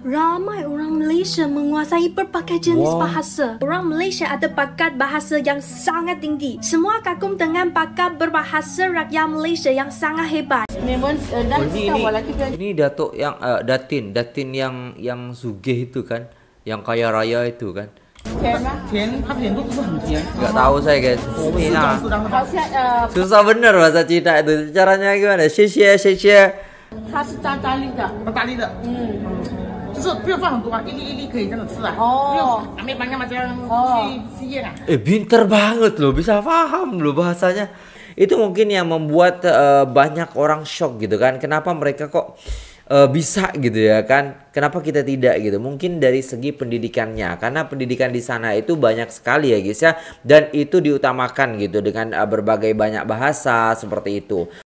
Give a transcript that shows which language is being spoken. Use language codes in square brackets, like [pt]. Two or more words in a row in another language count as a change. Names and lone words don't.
[ms] Ramai orang Malaysia menguasai berbagai jenis bahasa. Orang Malaysia ada bakat bahasa yang sangat tinggi. Semua kagum dengan bakat berbahasa rakyat Malaysia yang sangat hebat. [id] Ini Datuk yang Datin yang sugih itu kan, yang kaya raya itu kan. Gak tahu saya guys. Ini nah. Susah bener bahasa Cina itu. Caranya gimana? [zh] Xie xie. 它是大力的，大力的，就是不用放很多啊，一粒可以这样吃啊。 [ms] 哦，没 banyak macam si lah. [id] Pinter banget loh, bisa paham loh bahasanya. Itu mungkin yang membuat banyak orang shock gitu kan. Kenapa mereka kok bisa gitu ya kan? Kenapa kita tidak gitu? Mungkin dari segi pendidikannya, karena pendidikan di sana itu banyak sekali ya guys ya, dan itu diutamakan gitu dengan berbagai banyak bahasa seperti itu.